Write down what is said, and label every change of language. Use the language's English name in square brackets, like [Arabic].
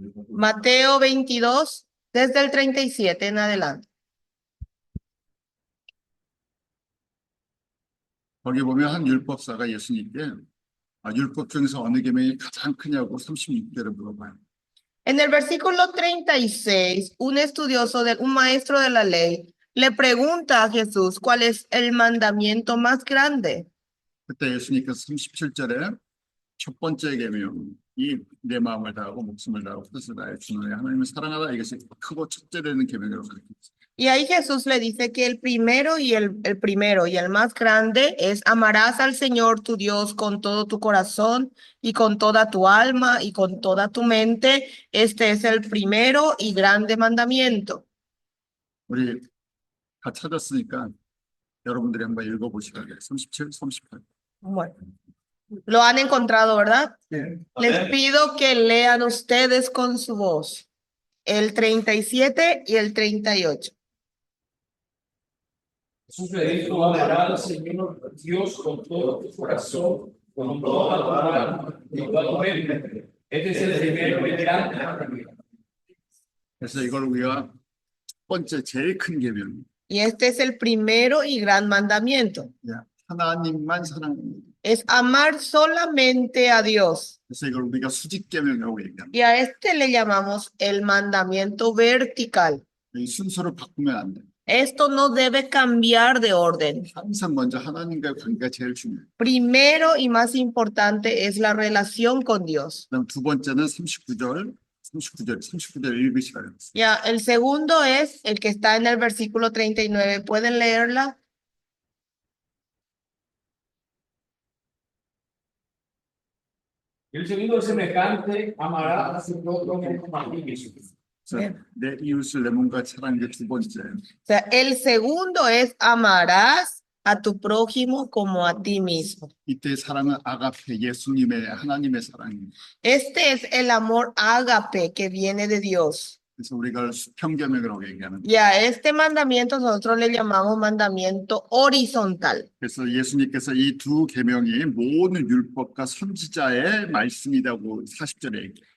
[Spanish] Mateo 22, desde el 37 en adelante. [Korean] 거기 보면 한 율법사가 예수님께 율법 중에서 어느 계명이 가장 크냐고 36절에 물어봐요. [Spanish] En el versículo 36, un estudioso, un maestro de la ley, le pregunta a Jesús cuál es el mandamiento más grande. [Korean] 그때 예수님께서 37절에 첫 번째 계명이 내 마음을 다하고 목숨을 다하고 뜻을 다해 주는 하나님을 사랑하라, 이것이 크고 첫째 되는 계명이라고 가르쳤어요. [Spanish] Y ahí Jesús le dice que el primero y el primero y el más grande es amarás al Señor tu Dios con todo tu corazón y con toda tu alma y con toda tu mente. Este es el primero y grande mandamiento. [Korean] 우리 다 찾았으니까 여러분들이 한번 읽어보시라. 37, 38. [Spanish] Bueno, lo han encontrado, ¿verdad? [Korean] 네. [Spanish] Les pido que lean ustedes con su voz el 37 y el 38. Jesús le dijo, amarás al Señor Dios con todo tu corazón, con toda tu alma y con toda tu mente. Este es el primero y grande mandamiento. [Korean] 그래서 이걸 우리가 첫 번째 제일 큰 계명. [Spanish] Y este es el primero y gran mandamiento. [Korean] 하나님만 사랑합니다. [Spanish] es amar solamente a Dios. [Korean] 그래서 이걸 우리가 수직계명이라고 얘기합니다. [Spanish] Y a este le llamamos el mandamiento vertical. [Korean] 이 순서를 바꾸면 안 돼. [Spanish] Esto no debe cambiar de orden. [Korean] 항상 먼저 하나님과의 관계가 제일 중요해요. [Spanish] Primero y más importante es la relación con Dios. [Korean] 그다음 두 번째는 39절 읽으시라 그랬어요. [Spanish] Ya, el segundo es el que está en el versículo 39. ¿Pueden leerla? El segundo es semejante, amarás a su prójimo como a ti mismo. [Korean] 그래서 내 이웃을 내 몸과 사랑하는 게 두 번째예요. [Spanish] O sea, el segundo es amarás a tu prójimo como a ti mismo. [Korean] 이때 사랑은 아가페 예수님의 하나님의 사랑입니다. [Spanish] Este es el amor ágape que viene de Dios. [Korean] 그래서 우리가 수평계명이라고 얘기하는 거예요. [Spanish] Y a este mandamiento nosotros le llamamos mandamiento horizontal. [Korean] 그래서 예수님께서 이 두 계명이 모든 율법과 선지자의 말씀이라고 40절에 얘기해요.